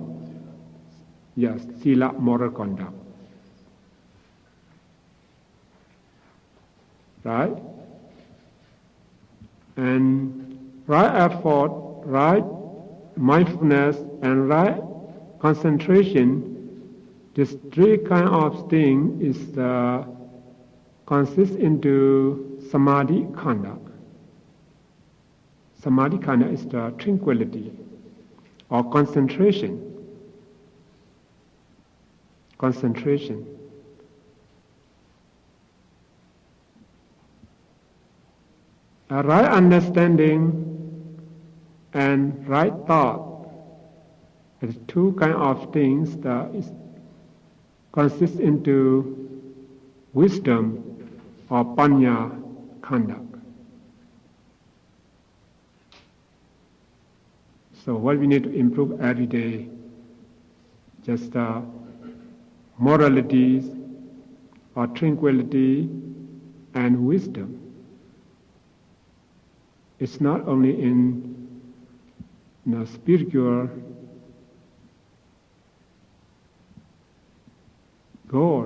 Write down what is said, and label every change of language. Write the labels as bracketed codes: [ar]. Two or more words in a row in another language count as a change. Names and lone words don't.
[en] Yes, sila, moral conduct. Right? And right effort, right mindfulness, and right concentration, these 3 kind of things is consists into [pi] samadhi khanda. Samadhi khanda [en] is the tranquility or concentration. Concentration. A right understanding and right thought is 2 kind of things that consist into wisdom or [pi] panya khanda. [en] So what we need to improve every day, just moralities, or tranquility and wisdom. It's not only in spiritual goal.